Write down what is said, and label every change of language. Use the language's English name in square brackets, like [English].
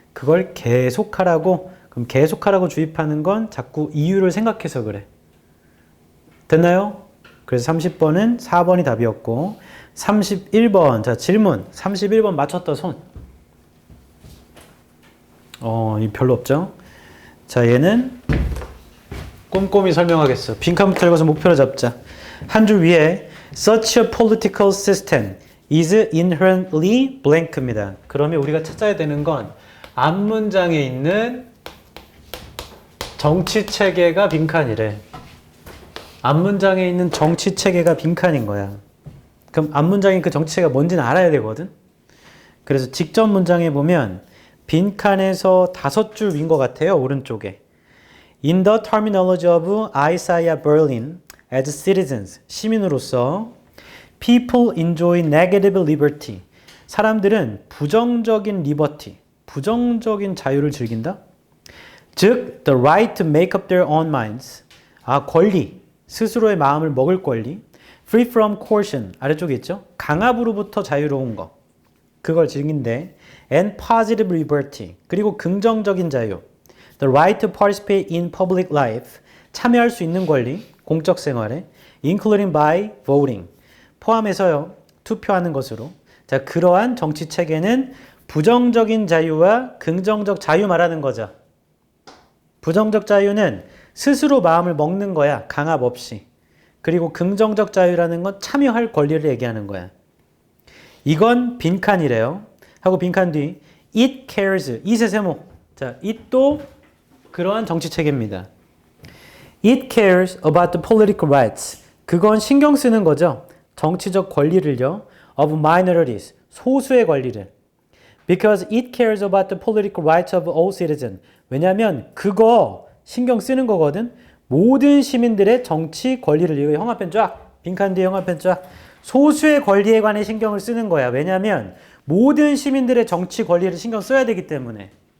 [Korean] 그걸 계속하라고. 그럼 계속하라고 주입하는 건 자꾸 이유를 생각해서 그래. 됐나요? 그래서 30번은 4번이 답이었고 31번, 자 질문. 31번 맞췄다 손. 이 별로 없죠? 자 얘는 꼼꼼히 설명하겠어. 빈칸부터 읽어서 목표를 잡자. 한 줄 위에 [English] Such a political system is inherently blank입니다. [Korean] 그러면 우리가 찾아야 되는 건 앞문장에 있는 정치체계가 빈칸이래. 앞문장에 있는 정치체계가 빈칸인 거야. 그럼 앞문장에 그 정치체계가 뭔지는 알아야 되거든. 그래서 직접 문장에 보면 빈칸에서 5줄 윈 것 같아요. 오른쪽에. [English] In the terminology of Isaiah Berlin, as citizens, [Korean] 시민으로서 [English] people enjoy negative liberty. [Korean] 사람들은 부정적인 liberty, 부정적인 자유를 즐긴다. 즉, [English] the right to make up their own minds. [Korean] 권리, 스스로의 마음을 먹을 권리. [English] Free from coercion, [Korean] 아래쪽에 있죠. 강압으로부터 자유로운 거. 그걸 즐긴대. [English] And positive liberty, [Korean] 그리고 긍정적인 자유. [English] The right to participate in public life, [Korean] 참여할 수 있는 권리, 공적 생활에, [English] including by voting, [Korean] 포함해서요, 투표하는 것으로. 자, 그러한 정치 체계는 부정적인 자유와 긍정적 자유 말하는 거죠. 부정적 자유는 스스로 마음을 먹는 거야, 강압 없이. 그리고 긍정적 자유라는 건 참여할 권리를 얘기하는 거야. 이건 빈칸이래요. 하고 빈칸 뒤 [English] it cares, [Korean] it의 세모. 자, it도 그러한 정치 체계입니다. [English] It cares about the political rights. [Korean] 그건 신경 쓰는 거죠. 정치적 권리를요. [English] Of minorities, [Korean] 소수의 권리를. [English] Because it cares about the political rights of all citizens. [Korean] 왜냐하면 그거 신경 쓰는 거거든. 모든 시민들의 정치 권리를. 이거 형아펜 쫙. 빈칸 뒤에 형아펜 쫙. 소수의 권리에 관해 신경을 쓰는 거야. 왜냐하면 모든 시민들의 정치 권리를 신경 써야 되기 때문에.